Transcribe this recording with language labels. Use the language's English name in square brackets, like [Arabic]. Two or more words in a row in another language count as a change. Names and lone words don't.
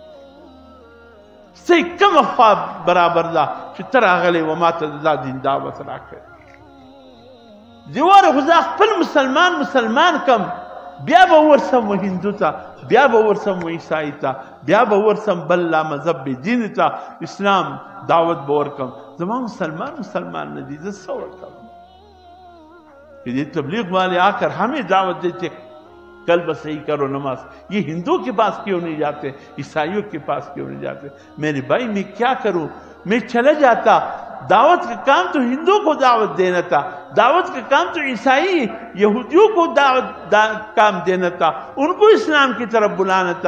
[Pashto] ستا کومه خوا برابر ده چې ته راغلی و ما ته د دا دین دعوت راکړې؟ دیواره خو زه خپل مسلمان کم بیا به ورسم و هندو تا، بیا به ورسم و عیسائی تا، بیا به ورسم بل لا مذہب دین تا، اسلام دعوت به ورکم. زما مسلمان ندی، زه څه ورکم؟ [Urdu] کہ یہ تبلیغ والے آ کر ہمیں دعوت دیتے کل بس صحیح کرو نماز، یہ ہندو کے پاس کیوں نہیں جاتے، عیسائیوں کے پاس کیوں نہیں جاتے؟ میرے بھائی میں کیا کروں؟ میں چلا جاتا. دعوت کا کام تو ہندوؤں کو دعوت دینا تھا، دعوت کا کام تو عیسائی یہودیوں کو کام دینا تھا، ان کو اسلام کی طرف بلانا تھا.